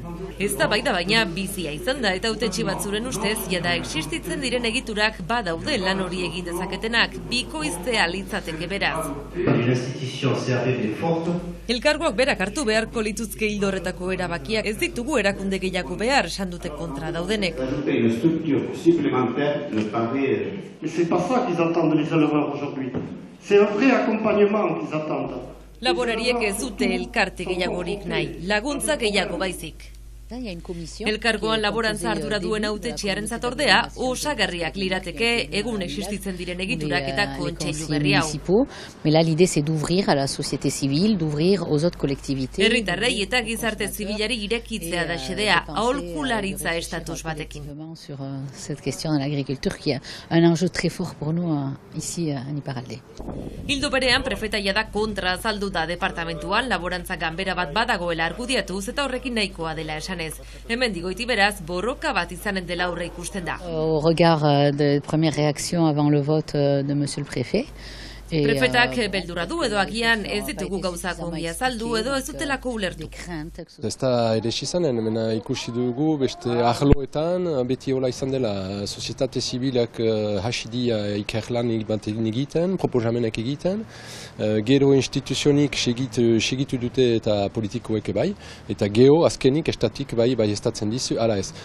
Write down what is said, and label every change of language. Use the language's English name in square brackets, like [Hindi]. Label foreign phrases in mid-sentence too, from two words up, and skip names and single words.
[Basque] Ez da baita baina bizia izan da eta hautetsi batzuren ustez, jada existitzen diren egiturak badaude lan hori egin dezaketenak, bikoiztea litzateke beraz. Elkargoak berak hartu beharko lituzke ildo horretako erabakiak ez ditugu erakunde gehiago behar, esan dute kontra daudenek. [French] Les éleveurs aujourd'hui. C'est un vrai accompagnement qu'ils attendent. [Basque] Laborariek ez dute elkarte gehiagorik nahi, laguntza gehiago baizik. Elkargoan laborantza ardura duen hautetxiaren zatordea, osagarriak lirateke egun existitzen diren egiturak eta kontseilu berri hau. [French] Mais là l'idée c'est d'ouvrir à la société civile, d'ouvrir aux autres collectivités. [Basque] Herritarrei eta gizarte zibilari irekitzea da xedea, aholkularitza estatus batekin. [French] Sur cette question de l'agriculture qui est un enjeu très fort pour nous ici en Iparralde. [Basque] Ildo berean prefetaia da kontra azaldu da departamentuan laborantza ganbera bat badagoela argudiatuz eta horrekin nahikoa dela esan. Hemen digoiti beraz, borroka bat izanen dela aurre ikusten da. [French] Au regard de première réaction avant le vote de monsieur le préfet. [Basque] Prefetak beldurra du edo agian ez ditugu gauzak ongi azaldu edo ez dutelako ulertu. Ez da ere izanen, hemen ikusi dugu beste arloetan, beti hola izan dela sozietate zibilak hasidia ikerlan egiten, proposamenak egiten, gero instituzionik segitu dute eta politikoek bai, eta gero azkenik estatik bai estatzen dizu, ala ez.